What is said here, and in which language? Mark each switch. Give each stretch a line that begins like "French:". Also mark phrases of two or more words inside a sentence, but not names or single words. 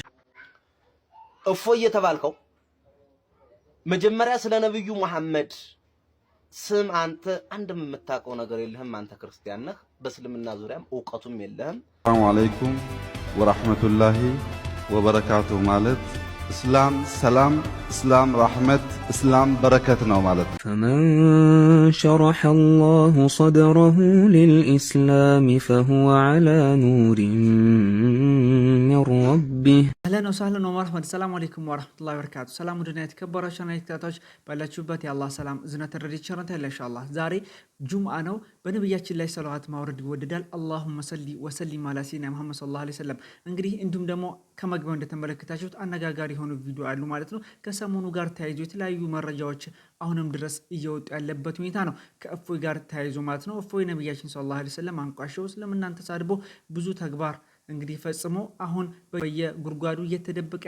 Amharic: እፎይ የተባልከው መጀመሪያ ስለ ነብዩ መሐመድ ስም አንተ አንድም የምታውቀው ነገር የለህም። አንተ ክርስቲያን ነህ፣ በእስልምና ዙሪያም ዕውቀቱም የለህም።
Arabic: السلام عليكم ورحمة الله وبركاته
Amharic: ማለት እስላም ሰላም፣ እስላም ረሕመት፣ እስላም በረከት ነው ማለት ነው።
Arabic: فمن شرح الله صدره للإسلام فهو على نور من ربه. اهلا وسهلا ومرحبا. السلام عليكم ورحمه الله وبركاته.
Amharic: ሰላም ወደና የተከበራችሁ ተከታታዮች ባላችሁበት የአላህ ሰላም እዝነት ረድኤት ቸርነት ኢንሻአላህ። ዛሬ ጁምዓ ነው። በነብያችን ላይ ሰላዋት ማውረድ ይወደዳል።
Arabic: اللهم صل وسلم على سيدنا محمد صلى الله عليه وسلم።
Amharic: እንግዲህ እንዲሁም ደግሞ ከመግቢያው እንደተመለከታችሁት አነጋጋሪ ሆኖ ቪዲዮ አሉ ማለት ነው። ከሰሞኑ ጋር ተያይዞ የተለያዩ መረጃዎች አሁንም ድረስ እየወጡ ያለበት ሁኔታ ነው። ከእፎይ ጋር ተያይዞ ማለት ነው። እፎይ ነብያችን
Arabic: صلى الله عليه وسلم
Amharic: አንቋሸው ስለምናንተ ተሳድቦ ብዙ ተግባር እንግዲህ ፈጽሞ አሁን በየጉርጓዱ እየተደበቀ